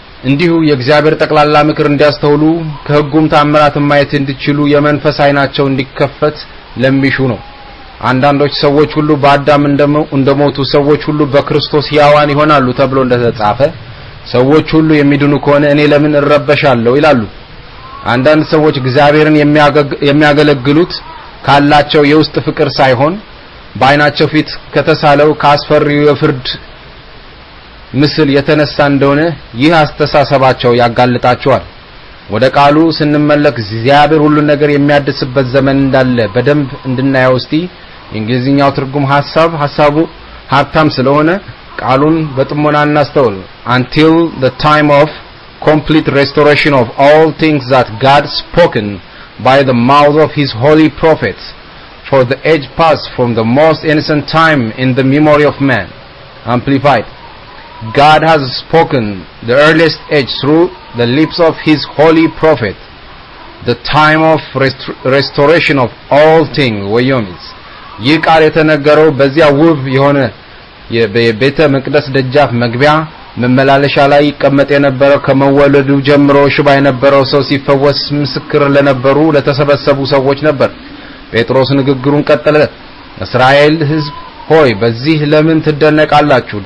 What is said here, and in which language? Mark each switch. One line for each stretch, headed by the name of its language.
Amharic: እንዲሁ የእግዚአብሔር ጠቅላላ ምክር እንዲያስተውሉ ከሕጉም ተአምራት ማየት እንዲችሉ የመንፈስ አይናቸው እንዲከፈት ለሚሹ ነው አንዳንዶች ሰዎች ሁሉ በአዳም እንደሞቱ ሰዎች ሁሉ በክርስቶስ ሕያዋን ይሆናሉ ተብሎ እንደተጻፈ ሰዎች ሁሉ የሚድኑ ከሆነ እኔ ለምን እረበሻለሁ ይላሉ አንዳንድ ሰዎች እግዚአብሔርን የሚያገለግሉት ካላቸው የውስጥ ፍቅር ሳይሆን ባይናቸው ፊት ከተሳለው ካስፈሪው የፍርድ ምስል የተነሳ እንደሆነ ይህ አስተሳሰባቸው ያጋልጣቸዋል። ወደ ቃሉ ስንመለክ እግዚአብሔር ሁሉ ነገር የሚያድስበት ዘመን እንዳለ በደንብ እንድናየው እስቲ እንግሊዝኛው ትርጉም ሐሳቡ ሀብታም ስለሆነ ቃሉን በጥሞና እናስተውል።
English: until the time of complete restoration of all things that God spoken by the mouth of his holy prophets, for the age past from the most innocent time in the memory of man. Amplified. God has spoken the earliest age through the lips of his holy prophet, the time of restoration of all things.
Amharic: ወዮሚስ ይህ ቃል የተነገረው በዚያ ውብ የሆነ የቤተ መቅደስ ደጃፍ መግቢያ መመላለሻ ላይ ይቀመጥ የነበረው ከመወለዱ ጀምሮ ሽባ የነበረው ሰው ሲፈወስ ምስክር ለነበሩ ለተሰበሰቡ ሰዎች ነበር። ጴጥሮስ ንግግሩን ቀጠለ። እስራኤል ሕዝብ ሆይ በዚህ ለምን ትደነቃላችሁ?